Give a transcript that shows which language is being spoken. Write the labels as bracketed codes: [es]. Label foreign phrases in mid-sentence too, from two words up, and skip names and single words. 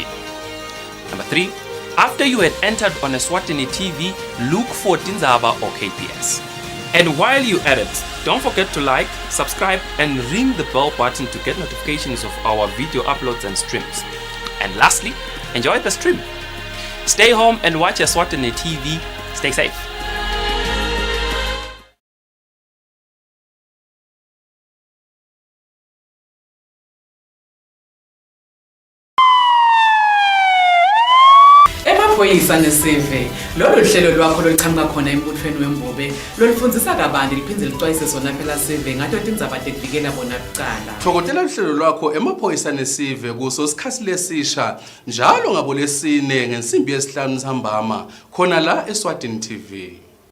[en] Number 3, after you had entered on Eswatini TV, look for Dinzaba or KPS. And while you at it, don't forget to like, subscribe and ring the bell button to get notifications of our video uploads and streams. And lastly, enjoy the stream. Stay home and watch Eswatini TV. Stay safe. [ss] Emaphoyisa neseve lolu hlelo lwakho loluqhamuka khona embuthweni wembobe lolufundzisa kabanti liphindze lixwayise sona phela seve ngato tindzaba tekuvikela bona kucala. Thokotela uhlelo lwakho emaphoyisa nesive kuso sikhathi lesisha njalo ngabolesine ngensimbi yesihlanu ntambama khona la Eswatini TV.